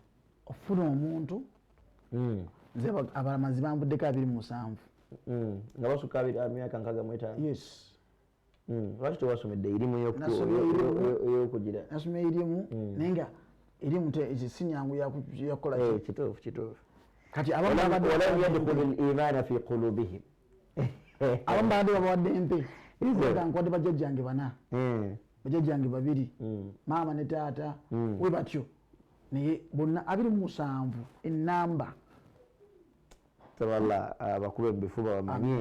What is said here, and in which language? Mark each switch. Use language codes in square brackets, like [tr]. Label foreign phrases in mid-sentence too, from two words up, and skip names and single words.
[lg] ofuna omuntu nze abalamazi bambuddeko 27 nga basukka myaka 65 yes lwaki tewasomedde erimu eyokugira nasoma erimu naye nga erimu si nyangu yakukola kituufu kati [ar] ولما يدخل الإيمان في قلوبهم [lg] abamu badde babawadde empe nga nkwadde bajjajjange 4 bajjajjange 2 maama ne taata we batyo naye bonna 27 enamba taballa abakulu ebifuba bamanye